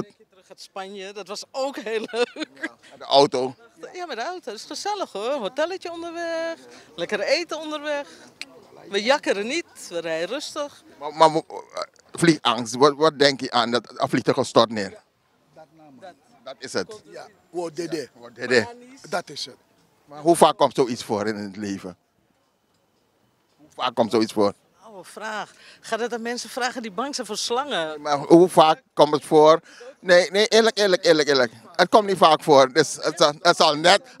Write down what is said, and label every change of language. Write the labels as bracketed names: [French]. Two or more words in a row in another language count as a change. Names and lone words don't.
[Dutch] Terug uit Spanje, dat was ook heel leuk. De auto. Ja, met de auto. Dat is gezellig hoor. Hotelletje onderweg. Lekker eten onderweg. We jakkeren niet. We rijden rustig. Maar vliegangst, wat denk je aan dat vliegtuig stort neer? Dat is het. Ja, [Sranan Tongo] wo dede. Dede. [Dutch] Dat is het. Maar hoe vaak komt zoiets voor in het leven? Hoe vaak komt zoiets voor? Oude vraag. Gaat het aan mensen vragen die bang zijn voor slangen? Maar hoe vaak komt het voor? Nee, eerlijk. Het komt niet vaak voor. Dus het zal net.